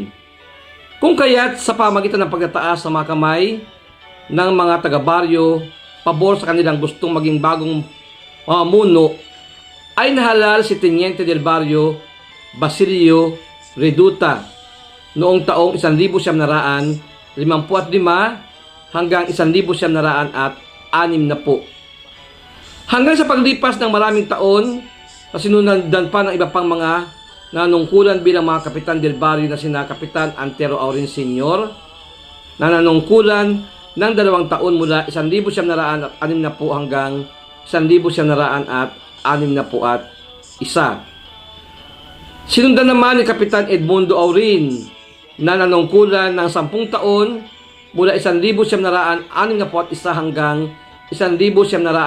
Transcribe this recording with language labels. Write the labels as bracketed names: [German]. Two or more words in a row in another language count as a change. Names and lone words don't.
[Filipino] Kung kaya't sa pamagitan ng pagtataas sa mga kamay ng mga taga-baryo pabor sa kanilang gustong maging bagong mamuno, ay nahalal si [Spanish] Teniente del Barrio [Filipino] Basilio Reduta noong taong 1955 hanggang 1960. Hanggang sa paglipas ng maraming taon na sinundan pa ng iba pang mga nanungkulan bilang mga kapitan [Spanish] del barrio [Filipino] na sina Kapitan Antero Aurin Sr. na nanungkulan ng 2 taon mula 1960 hanggang 1961. Sinundan naman ni Kapitan Edmundo Aurin na nanungkulan ng 10 taon mula 1961 hanggang 1970.